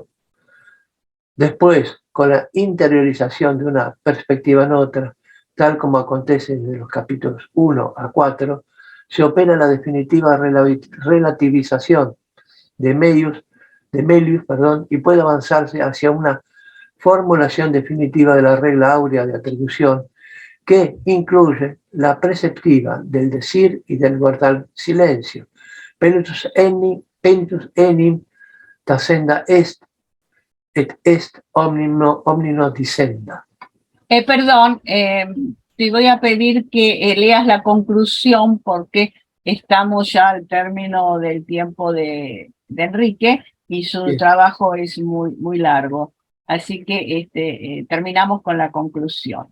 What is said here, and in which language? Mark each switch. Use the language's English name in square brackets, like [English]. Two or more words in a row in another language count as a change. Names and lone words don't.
[Spanish] Después, con la interiorización de una perspectiva en otra, tal como acontece desde los capítulos 1 a 4, se opera la definitiva relativización de Melius, y puede avanzarse hacia una formulación definitiva de la regla áurea de atribución que incluye la preceptiva del decir y del guardar silencio. [Latin] Penitus enim tacenda est, et est omnino dicenda. [Spanish] Perdón, te voy a pedir que leas la conclusión porque estamos ya al término del tiempo de Enrique y su Bien. trabajo es muy largo. Así que terminamos con la conclusión.